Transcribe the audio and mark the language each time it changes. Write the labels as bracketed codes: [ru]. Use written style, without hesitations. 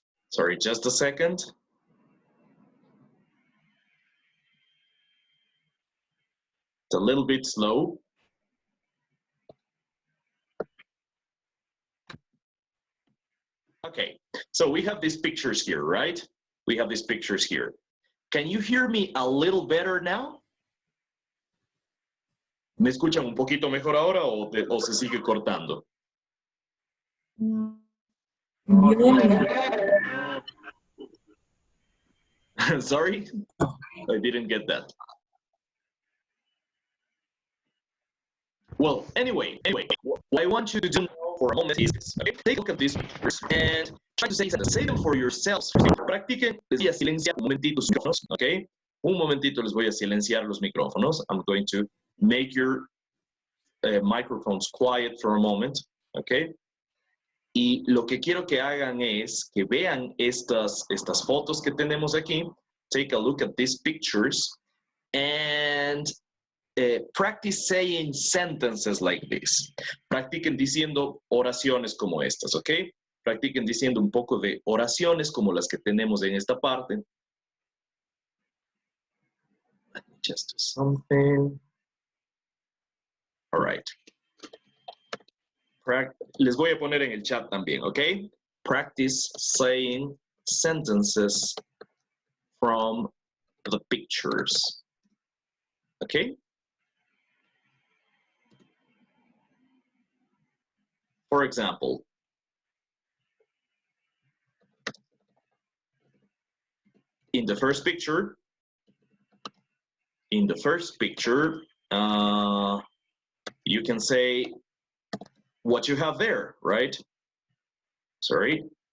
[en] Sorry, just a second. It's a little bit slow. Okay, so we have these pictures here, right? We have these pictures here. Can you hear me a little better now? [es] ¿Me escuchan un poquito mejor ahora o se sigue cortando? [en] Sorry, I didn't get that. Well, anyway, what I want you to do now for a moment is this, okay? Take a look at these pictures and try to say them for yourselves. [es] Practiquen. Les voy a silenciar un momentito los micrófonos, okay? Un momentito les voy a silenciar los micrófonos. [en] I'm going to make your microphones quiet for a moment, okay? [es] Y lo que quiero que hagan es que vean estas fotos que tenemos aquí. [en] Take a look at these pictures and practice saying sentences like this. [es] Practiquen diciendo oraciones como estas, ¿ok? Practiquen diciendo un poco de oraciones como las que tenemos en esta parte. [en] Let me just do something. All right. [es] Les voy a poner en el chat también, ¿ok? [en] Practice saying sentences from the pictures. ¿Ok? For example, in the first picture, you can say what you have there, right? Sorry.